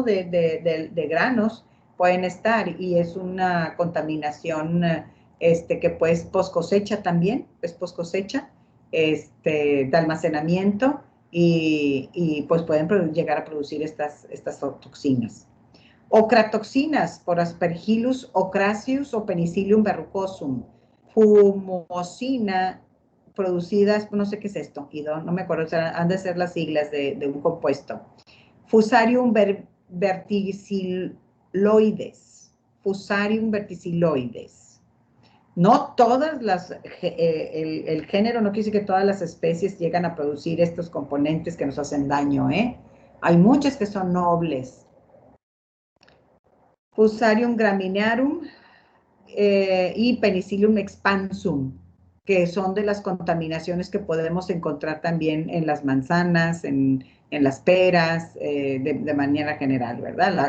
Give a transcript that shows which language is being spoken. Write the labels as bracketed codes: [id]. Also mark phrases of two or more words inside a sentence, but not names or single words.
[es] de granos, pueden estar, y es una contaminación que pues post cosecha también, es post cosecha, de almacenamiento, y pues pueden llegar a producir estas toxinas. Ocratoxinas por Aspergillus ocraceus o Penicillium verrucosum. Fumosina, producidas, no sé qué es esto, no me acuerdo, o sea, han de ser las siglas de un compuesto. Fusarium verticiloides. Fusarium verticiloides. No todas el género no quiere decir que todas las especies llegan a producir estos componentes que nos hacen daño, Hay muchas que son nobles. Fusarium graminearum y Penicillium expansum, que son de las contaminaciones que podemos encontrar también en las manzanas, en las peras, de manera general, ¿verdad?